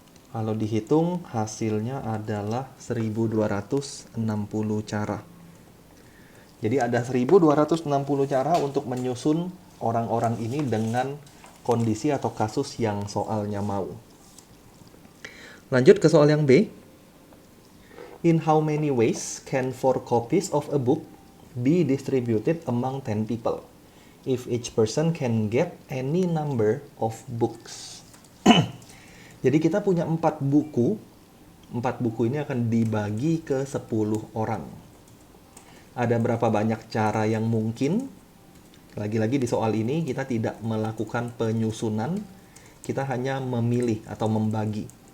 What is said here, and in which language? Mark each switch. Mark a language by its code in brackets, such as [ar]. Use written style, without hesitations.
[id] Kalau dihitung hasilnya adalah 1260 cara. Jadi ada 1260 cara untuk menyusun orang-orang ini dengan kondisi atau kasus yang soalnya mau. Lanjut ke soal yang B. [en] In how many ways can 4 copies of a book be distributed among 10 people if each person can get any number of books? [id] Jadi kita punya 4 buku. 4 buku ini akan dibagi ke 10 orang. Ada berapa banyak cara yang mungkin? Lagi-lagi di soal ini kita tidak melakukan penyusunan, kita hanya memilih atau membagi.